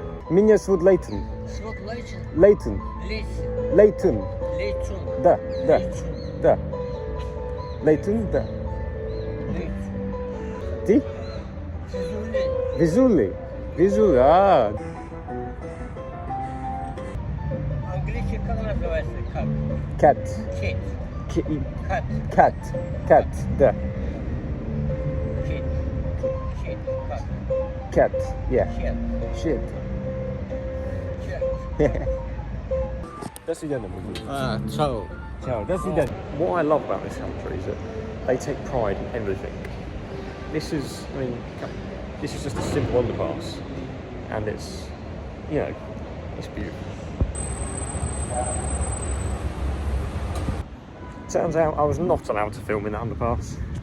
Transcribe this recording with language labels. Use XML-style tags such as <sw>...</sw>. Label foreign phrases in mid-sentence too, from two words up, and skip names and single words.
<ru>Меня зовут Лейтон. Свод Лейчен. Лейтон. Лейчен. Лейтон. Лейчун. Да, да, Лейчун. да. Лейтон, да. Лейчун. Ти? Физули. Визули. Визули, а. Английский как называется? Как? Cat. Кит. Кат. Cat. Cat, да. Кит. Кит. Как?</ru> <en>Cat, yeah.</en> <ru>Кет. Shit. Кет. До свидания. Ciao. Ciao, до свидания.</ru> <en>What I love about this country is that they take pride in everything. This is, I mean, this is just a simple underpass, and it's, you know, it's beautiful. Turns out I was not allowed to film in the underpass.</en>